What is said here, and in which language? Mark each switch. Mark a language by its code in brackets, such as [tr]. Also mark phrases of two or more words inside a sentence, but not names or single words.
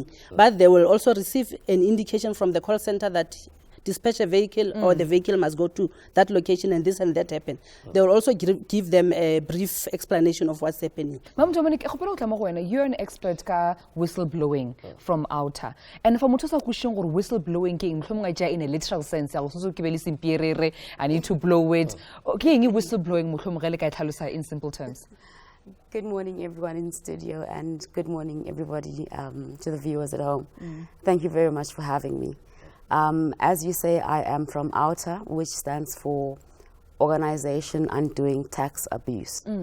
[en] But they will also receive an indication from the call center that dispatch a vehicle or the vehicle must go to that location and this and that happen. They will also give them a brief explanation of what's happening. Ma'am Dominic, you're an expert ka whistleblowing from outer. And for [nso] motho sa kushong gore [en] whistleblowing ke in a literal sense, I need to blow it. Okay, whistleblowing in simple terms. Good morning, everyone in studio, and good morning, everybody, to the viewers at home. Thank you very much for having me. As you say, I am from OUTA, which stands for Organization Undoing Tax Abuse.